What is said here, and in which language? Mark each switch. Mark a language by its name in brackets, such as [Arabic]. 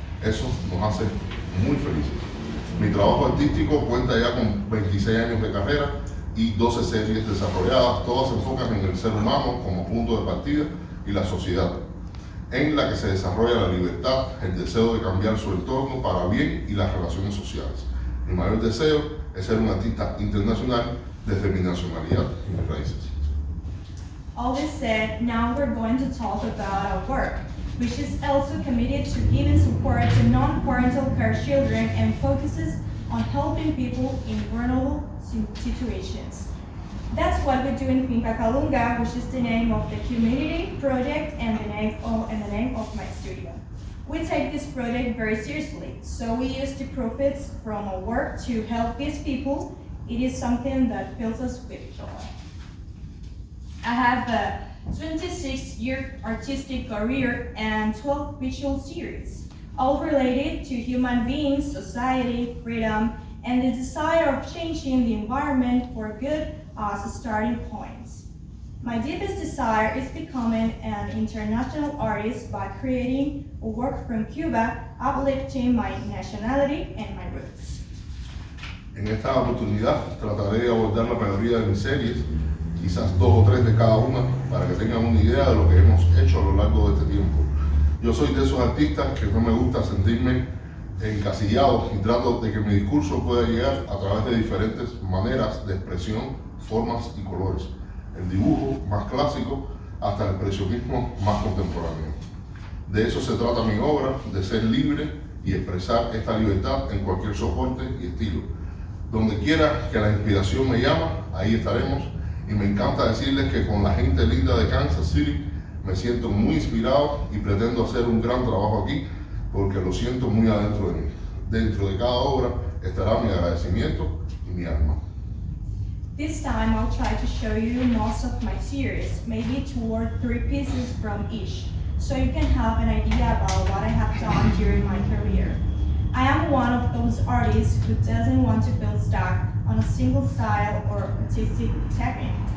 [Spanish] Eso nos hace muy felices. Mi trabajo artístico cuenta ya con 26 años de carrera y 12 series desarrolladas, todas se enfocan en el ser humano como punto de partida y la sociedad, en la que se desarrolla la libertad, el deseo de cambiar su entorno para bien y las relaciones sociales. Mi mayor deseo es ser un artista internacional desde mi nacionalidad y mis raíces. [English] All this said, now we're going to talk about our work, which is also committed to giving support to non-parental care children and focuses on helping people in vulnerable situations. That's what we do in Finca Calunga, which is the name of the community project and the name of my studio. We take this project very seriously, so we use the profits from our work to help these people. It is something that fills us with joy. I have a 26-year artistic career and 12 visual series, all related to human beings, society, freedom, and the desire of changing the environment for good as starting points. My deepest desire is becoming an international artist by creating a work from Cuba, uplifting my nationality and my roots. [Spanish] En esta oportunidad trataré de abordar la mayoría de mis series, quizás 2 o 3 de cada una, para que tengan una idea de lo que hemos hecho a lo largo de este tiempo. Yo soy de esos artistas que no me gusta sentirme encasillado y trato de que mi discurso pueda llegar a través de diferentes maneras de expresión, formas y colores. El dibujo más clásico hasta el expresionismo más contemporáneo. De eso se trata mi obra, de ser libre y expresar esta libertad en cualquier soporte y estilo. Donde quiera que la inspiración me llama, ahí estaremos, y me encanta decirles que con la gente linda de Kansas City me siento muy inspirado y pretendo hacer un gran trabajo aquí porque lo siento muy adentro de mí. Dentro de cada obra estará mi agradecimiento y mi alma. [English] This time I'll try to show you most of my series, maybe 2 or 3 pieces from each, so you can have an idea about what I have done during my career. I am one of those artists who doesn't want to feel stuck on a single style or artistic technique.